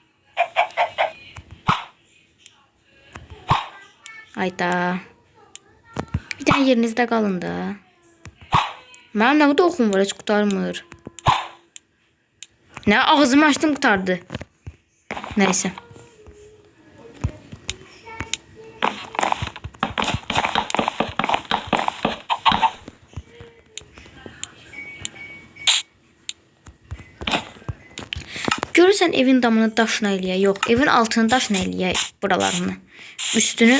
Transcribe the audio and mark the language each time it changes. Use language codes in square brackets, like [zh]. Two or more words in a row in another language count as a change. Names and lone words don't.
[tr] Hayda. Bir tane yerinizde kalın da. Benim ne kadar okum var, hiç kurtarmır. Ne ağzımı açtım kurtardı. Neyse. [az] Görürsən evin damını daşla eləyə. Yox, evin altını daşla eləyə buralarını.